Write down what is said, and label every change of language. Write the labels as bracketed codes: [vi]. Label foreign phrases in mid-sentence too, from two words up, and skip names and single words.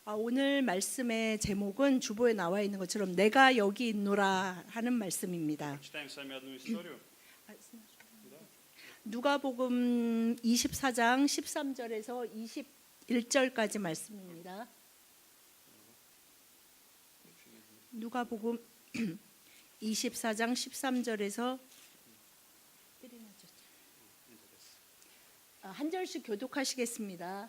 [ko] 오늘 말씀의 제목은 주보에 나와 있는 것처럼 내가 여기 있노라 하는 말씀입니다. [ru] Читаем с вами одну историю. [ko] 누가복음 24장 13절에서 21절까지 말씀입니다. 누가복음 24장 13절에서 한 절씩 교독하시겠습니다.